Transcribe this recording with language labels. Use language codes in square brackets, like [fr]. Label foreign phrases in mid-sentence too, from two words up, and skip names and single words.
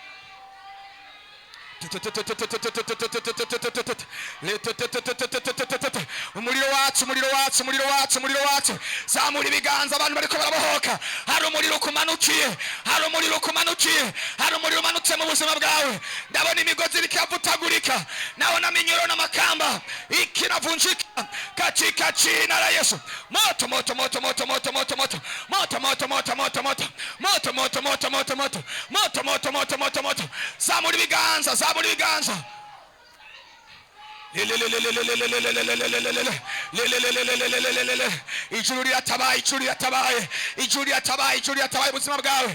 [rw] umuriro wacu. Zamura ibiganza abantu bariko barabohoka. Hari umuriro kumanukiye. Hari umuriro umanutse mu buzima bwawe. Ndabona imigozi irikavutagurika. [sw] Naona minyoro na makamba ikinavunjika katika jina la Yesu. Moto. [rw] Zamura ibiganza. Ijuru yatabaye ubuzima bwawe.